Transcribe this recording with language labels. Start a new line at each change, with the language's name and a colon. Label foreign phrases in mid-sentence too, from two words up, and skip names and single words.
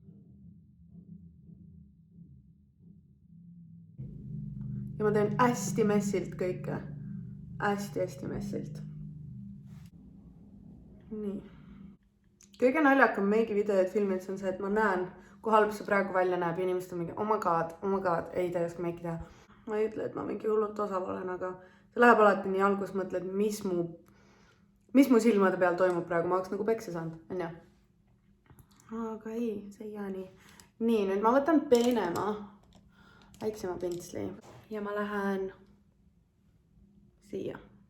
Estonian: Ja ma teen hästi messilt kõike. Hästi messilt. Nii. Kõige naljakam meigi videoid filmides on see, et ma näen, kui halb see praegu välja näeb ja inimesed on mingi,
English: oh my god,
Estonian: ei ta ei oska meiki teha. Ma ei ütle, et ma mingi hullult osav olen, aga see läheb alati nii algus mõtled, mis mu silmade peal toimub praegu, ma oleks nagu pekse saanud, on ju? Aga ei, see ei jää nii. Nii, nüüd ma võtan peenema, väiksema pintsli ja ma lähen siia.